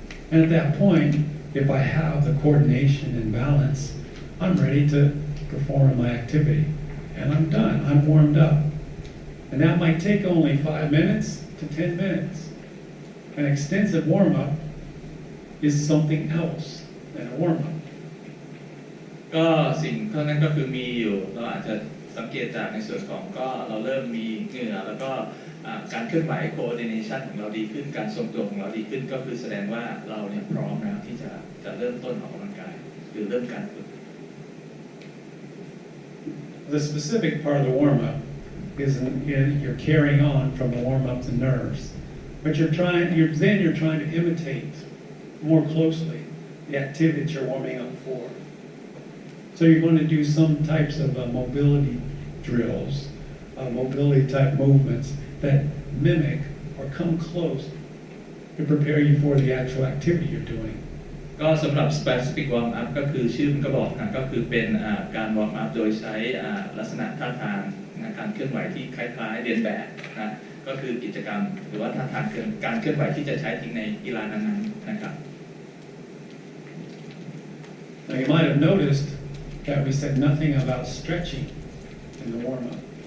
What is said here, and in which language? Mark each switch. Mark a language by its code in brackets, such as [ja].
[en] And at that point, if I have the coordination and balance, I'm ready to perform my activity. And I'm done. I'm warmed up. And that might take only 5 minutes to 10 minutes. An extensive warm-up is something else than a warm-up. [th] ก็สิ่งเท่านั้นก็คือมีอยู่เราอาจจะสังเกตจากในส่วนของก็เราเริ่มมีเหงื่อแล้วก็การเคลื่อนไหว coordination ของเราดีขึ้นการทรงตัวของเราดีขึ้นก็คือแสดงว่าเราเนี่ยพร้อมแล้วที่จะเริ่มต้นออกกำลังกายหรือเริ่มการฝึก [en] The specific part of the warm-up is you're carrying on from the warm-up to nerves, but you're trying to imitate more closely the activity that you're warming up for. So you're going to do some types of mobility drills, mobility type movements that mimic or come close to prepare you for the actual activity you're doing. [th] ก็สำหรับ specific warm up ก็คือชื่อมันก็บอกนะก็คือเป็นการ warm up โดยใช้ลักษณะท่าทางการเคลื่อนไหวที่คล้ายๆเรียนแบบนะก็คือกิจกรรมหรือว่าท่าทางการเคลื่อนไหวที่จะใช้จริงในกีฬานั้นๆนะครับ [en] Now you might have noticed that we said nothing about stretching in the warm-up.